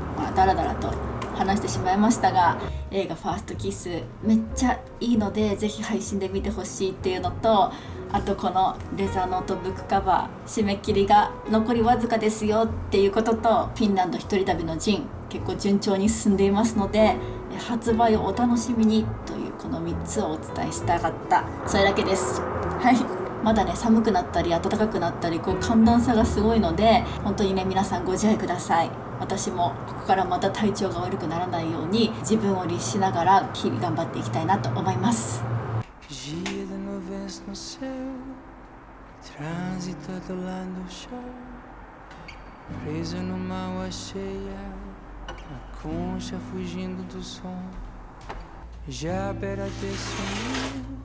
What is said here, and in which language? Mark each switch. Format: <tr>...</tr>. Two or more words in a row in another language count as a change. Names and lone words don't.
<ja>だらだらと話してしまいましたが、映画ファーストキスめっちゃいいのでぜひ配信で見てほしいっていうのと、あとこのレザーノートブックカバー締め切りが残りわずかですよっていうことと、フィンランド一人旅のジン結構順調に進んでいますので発売をお楽しみにというこの3つをお伝えしたかった、それだけです。はい、まだね寒くなったり暖かくなったりこう寒暖差がすごいので、本当にね皆さんご自愛ください。私もここからまた体調が悪くならないように自分を律しながら日々頑張っていきたいなと思います。</ja> <pt>Dia de nuvens no céu, trânsito do lado do chão, preso numa água cheia, na concha fugindo do som, já à beira desse rio,</pt>